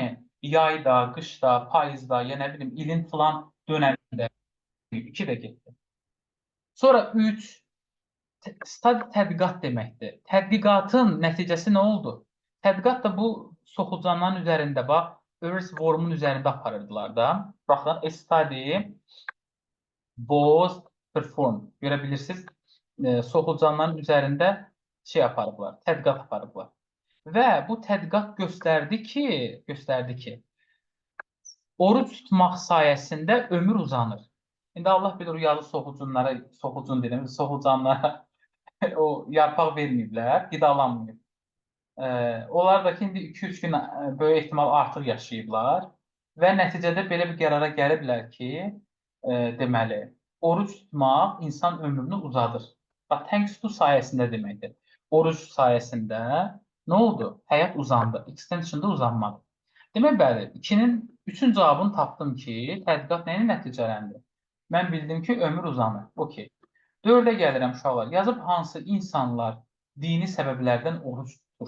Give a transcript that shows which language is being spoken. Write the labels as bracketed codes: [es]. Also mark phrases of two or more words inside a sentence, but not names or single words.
[az] Yayda, qışda, payızda, ya nə bilim, ilin filan dönəmində. 2 də getdi. Sonra 3, stadi tədqiqat deməkdir. Tədqiqatın nəticəsi nə oldu? Tədqiqat da bu soxulcanların üzərində, bax, earthwormun üzərində aparırdılar da. Baxın, [en] a study was performed. [az] Görə bilirsiniz, soxulcanların üzərində şey aparıblar, tədqiqat aparıblar. Və bu tədqiqat göstərdi ki, oruç tutmaq sayəsində ömür uzanır. İndi Allah bilir o yazı soxulcanlara o yarpaq verməyiblər, qidalanmayıb. Onlar da ki, indi 2-3 gün böyük ehtimal artıq yaşayıblar və nəticədə belə bir qərara gəliblər ki, deməli, oruç tutmaq insan ömrünü uzadır. Bax, [en] thanks to [az] sayəsində deməkdir. Oruç sayəsində nə oldu? Həyat uzandı. Extension-da uzanmadı. Demək, bəli, 3-ün cavabını tapdım ki, tədqiqat nə ilə nəticələndi? Mən bildim ki, ömür uzanır. Okey. 4-ə gəlirəm uşaqlar. Yazıb hansı insanlar dini səbəblərdən oruç tutur?